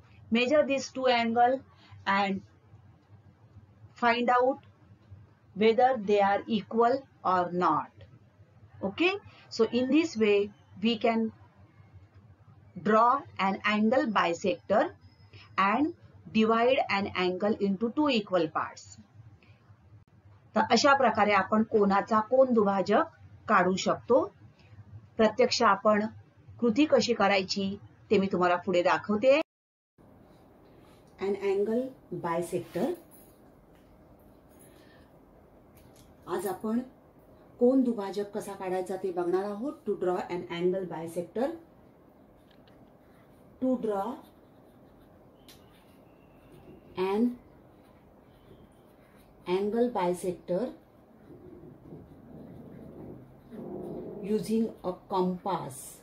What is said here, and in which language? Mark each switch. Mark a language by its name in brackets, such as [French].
[English] Measure these two angles and find out whether they are equal or not. Okay, so in this way we can draw an angle bisector and divide an angle into two equal parts. [Marathi] तर अशा प्रकारे आपण कोनाचा कोन दुभाजक काढू शकतो. प्रत्यक्ष आपण कृती कशी करायची ते मी तुम्हाला पुढे दाखवते. [English] An angle bisector. [Marathi] आज आपण कोन दुभाजक कसा काढायचा ते बघणार आहोत. [English] To draw an angle bisector. To draw an angle bisector using a compass.